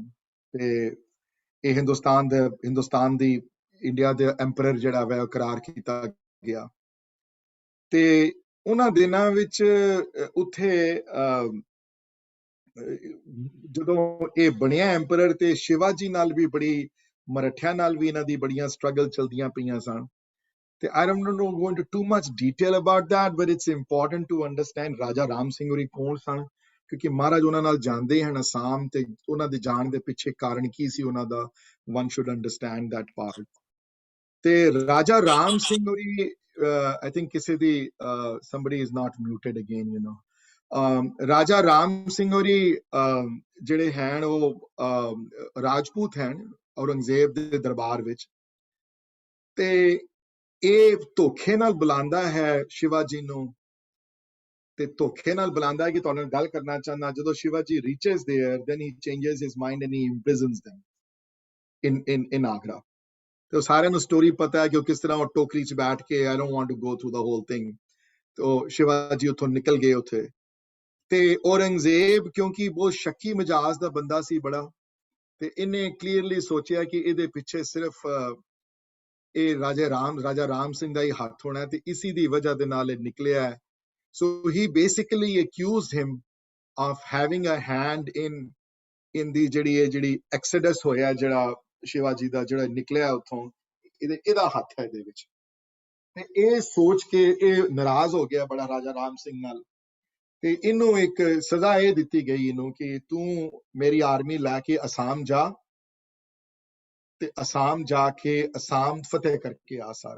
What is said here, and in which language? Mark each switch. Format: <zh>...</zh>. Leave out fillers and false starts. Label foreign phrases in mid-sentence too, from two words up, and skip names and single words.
<pa>ਤੇ ਇਹ ਹਿੰਦੁਸਤਾਨ ਦੀ ਇੰਡੀਆ ਦੇ ਐਮਪਰਰ ਜਿਹੜਾ ਵਾ ਕਰਾਰ ਕੀਤਾ ਗਿਆ। ਤੇ ਉਹਨਾਂ ਦਿਨਾਂ ਵਿੱਚ ਉੱਥੇ ਜਦੋਂ ਇਹ ਬਣਿਆ ਐਮਪਰਰ, ਤੇ ਸ਼ਿਵਾਜੀ ਨਾਲ ਵੀ ਬੜੀ, ਮਰਾਠਿਆਂ ਨਾਲ ਵੀ ਇਹਨਾਂ ਦੀ ਬੜੀਆਂ ਸਟਰਗਲ ਚਲਦੀਆਂ ਪਈਆਂ ਸਨ। ਤੇ</pa> <en>I don't know go into too much detail about that, but it's important to understand</en> <pa>ਰਾਜਾ ਰਾਮ ਸਿੰਘ ਹੋਰੀ ਕੌਣ ਸਨ, ਕਿਉਂਕਿ ਮਹਾਰਾਜ ਉਹਨਾਂ ਨਾਲ ਜਾਂਦੇ ਹਨ ਅਸਾਮ, ਤੇ ਉਹਨਾਂ ਦੇ ਜਾਣ ਦੇ ਪਿੱਛੇ ਕਾਰਨ ਕੀ ਸੀ ਉਹਨਾਂ ਦਾ,</pa> <en>one should understand that part.</en> <pa>ਤੇ ਰਾਜਾ ਰਾਮ ਸਿੰਘ ਹੋਰੀ,</pa> <en>I think</en> <pa>ਕਿਸੇ ਦੀ</pa> <en>somebody is not muted again, you know.</en> <pa>ਰਾਜਾ ਰਾਮ ਸਿੰਘ ਹੋਰੀ ਜਿਹੜੇ ਹਨ ਉਹ ਰਾਜਪੂਤ ਹਨ ਔਰੰਗਜ਼ੇਬ ਦੇ ਦਰਬਾਰ ਵਿੱਚ। ਤੇ ਇਹ ਧੋਖੇ ਨਾਲ ਬੁਲਾਉਂਦਾ ਹੈ ਸ਼ਿਵਾਜੀ ਨੂੰ, ਤੇ ਧੋਖੇ ਨਾਲ ਬੁਲਾਉਂਦਾ ਹੈ ਕਿ ਤੁਹਾਡੇ ਨਾਲ ਗੱਲ ਕਰਨਾ ਚਾਹੁੰਦਾ।</pa> <en>ਜਦੋਂ ਸ਼ਿਵਾਜੀ reaches there, then he changes his mind and he imprisons them in Agra.</en> <pa>ਤੇ ਉਹ ਸਾਰਿਆਂ ਨੂੰ ਸਟੋਰੀ ਪਤਾ ਹੈ ਕਿ ਉਹ ਕਿਸ ਤਰ੍ਹਾਂ ਉਹ ਟੋਕਰੀ 'ਚ ਬੈਠ ਕੇ,</pa> <en>I don't want to go through the whole thing,</en> <pa>ਤੇ ਉਹ ਸ਼ਿਵਾਜੀ ਉੱਥੋਂ ਨਿਕਲ ਗਏ ਉੱਥੇ। ਤੇ ਔਰੰਗਜ਼ੇਬ ਕਿਉਂਕਿ ਬਹੁਤ ਸ਼ੱਕੀ ਮਿਜਾਜ਼ ਦਾ ਬੰਦਾ ਸੀ ਬੜਾ, ਤੇ ਇਹਨੇ ਕਲੀਅਰਲੀ ਸੋਚਿਆ ਕਿ ਇਹਦੇ ਪਿੱਛੇ ਸਿਰਫ ਇਹ ਰਾਜਾ ਰਾਮ ਸਿੰਘ ਦਾ ਹੀ ਹੱਥ ਹੋਣਾ, ਤੇ ਇਸੀ ਦੀ ਵਜ੍ਹਾ ਦੇ ਨਾਲ ਇਹ ਨਿਕਲਿਆ ਹੈ।</pa> <en>So he basically accused him of having a hand in the</en> <pa>ਜਿਹੜੀ ਐਕਸੋਡਸ ਹੋਇਆ, ਜਿਹੜਾ ਸ਼ਿਵਾਜੀ ਦਾ ਜਿਹੜਾ ਨਿਕਲਿਆ ਉੱਥੋਂ, ਇਹਦਾ ਹੱਥ ਹੈ ਇਹਦੇ ਵਿੱਚ। ਤੇ ਇਹ ਸੋਚ ਕੇ ਇਹ ਨਾਰਾਜ਼ ਹੋ ਗਿਆ ਬੜਾ ਰਾਜਾ ਰਾਮ ਸਿੰਘ ਨਾਲ, ਤੇ ਇਹਨੂੰ ਇੱਕ ਸਜ਼ਾ ਇਹ ਦਿੱਤੀ ਗਈ ਇਹਨੂੰ ਕਿ ਤੂੰ ਮੇਰੀ ਆਰਮੀ ਲੈ ਕੇ ਅਸਾਮ ਜਾ, ਤੇ ਅਸਾਮ ਜਾ ਕੇ ਅਸਾਮ ਫਤਿਹ ਕਰਕੇ ਆ ਸਾਰਾ।</pa>